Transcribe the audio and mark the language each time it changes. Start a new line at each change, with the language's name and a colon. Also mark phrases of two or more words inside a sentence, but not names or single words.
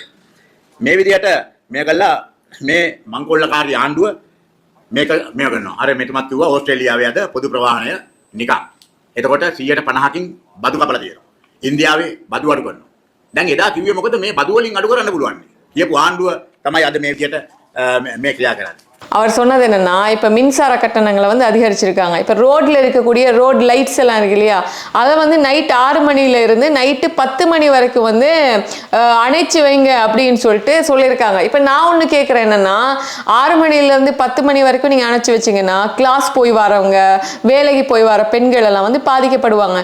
Sinhala: මේ විදිහට මේ කළා මේ මංගොල්ලකාරී ආණ්ඩුව මේක කරනවා. අර මෙතුමත් කිව්වා ඕස්ට්‍රේලියාවේ අද පොදු ප්‍රවාහනය නිකන්. එතකොට 150කින් බදු කපලා තියෙනවා. ඉන්දියාවේ බදු අඩු කරනවා. දැන් එදා කිව්වේ මොකද මේ බදු වලින් අඩු කරන්න පුළුවන්. කියපු ආණ්ඩුව තමයි අද මේ විදිහට මේ ක්‍රියා කරන්නේ.
Tamil: அவர் சொன்னது என்னன்னா, இப்போ மின்சார கட்டணங்களை வந்து அதிகரிச்சிருக்காங்க. இப்போ ரோட்ல இருக்கக்கூடிய
English: road lights
Tamil: எல்லாம் இருக்கு இல்லையா, அதை வந்து நைட் 6 மணில இருந்து நைட்டு 10 மணி வரைக்கும் வந்து அணைச்சு வைங்க அப்படின்னு சொல்லியிருக்காங்க. இப்போ நான் ஒன்று கேட்குறேன், என்னன்னா 6 மணிலேருந்து 10 மணி வரைக்கும் நீங்கள் அணைச்சி வச்சிங்கன்னா கிளாஸ் போய் வரவங்க, வேலைக்கு போய் வர பெண்கள் எல்லாம் வந்து பாதிக்கப்படுவாங்க.